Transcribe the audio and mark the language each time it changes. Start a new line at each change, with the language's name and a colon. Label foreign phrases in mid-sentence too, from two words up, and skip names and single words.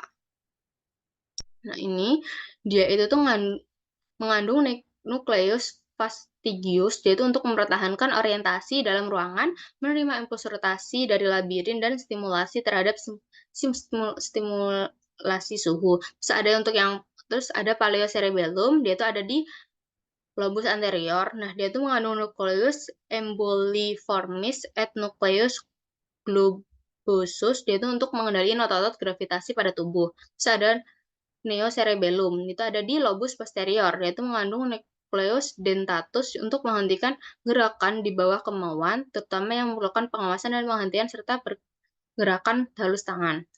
Indonesian: Nah, ini dia itu tuh mengandung
Latin: nukleus fastigius,
Indonesian: yaitu untuk mempertahankan orientasi dalam ruangan, menerima impuls rotasi dari labirin, dan stimulasi terhadap stimulasi suhu. Terus ada paleocerebellum, dia itu ada di lobus anterior. Nah, dia itu mengandung
Latin: nukleus emboliformis et nucleus globosus,
Indonesian: dia itu untuk mengendalikan otot-otot gravitasi pada tubuh. Terus ada neocerebellum, itu ada di lobus posterior, yaitu mengandung
Latin: nukleus dentatus
Indonesian: untuk menghentikan gerakan di bawah kemauan, terutama yang memerlukan pengawasan dan penghentian serta pergerakan halus tangan.